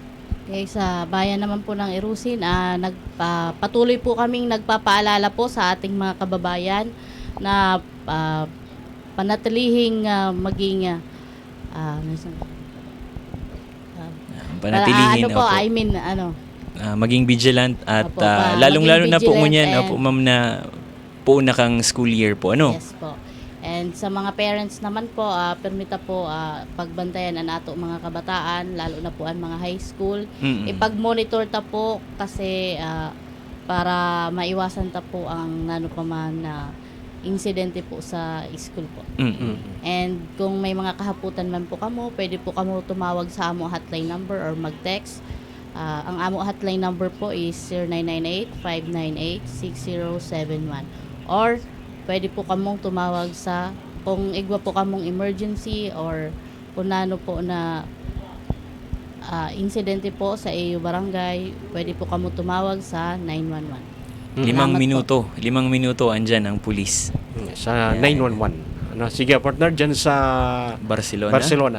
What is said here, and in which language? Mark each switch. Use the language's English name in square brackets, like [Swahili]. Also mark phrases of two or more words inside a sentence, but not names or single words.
[Filipino] Okay, sa bayan naman po ng Irusin, patuloy po kaming nagpapaalala po sa ating mga kababayan na panatilihing maging Panatilihin opo. maging vigilant at Opo, lalong-lalo maging na po vigilant [Bikol] ngunyan [Filipino] and- opo ma'am na po na kang [English] school year [Filipino] po Yes po. [Bikol] And And sa mga parents naman po, permita po pagbantayan ang ato mga kabataan, lalo na po ang mga [English] high school. [Filipino] Ipag-monitor ta po kasi para maiwasan ta po ang ano pa man na insidente po sa school po. [Bikol] And kung may mga kahaputan man po kamo, pwede po kamo tumawag sa amo [English] hotline number [Bikol] or mag-text. Ang amo [English] hotline number [Bikol] po is 0998-598-6071. Or pwede po kamong tumawag sa kung igwa po kamong emergency or kung ano po na insidente po sa iyo barangay, pwede po kamo tumawag sa 911. [Filipino] 5 minuto andyan ang pulis. Sa 911. Sige, partner, dyan sa Barcelona.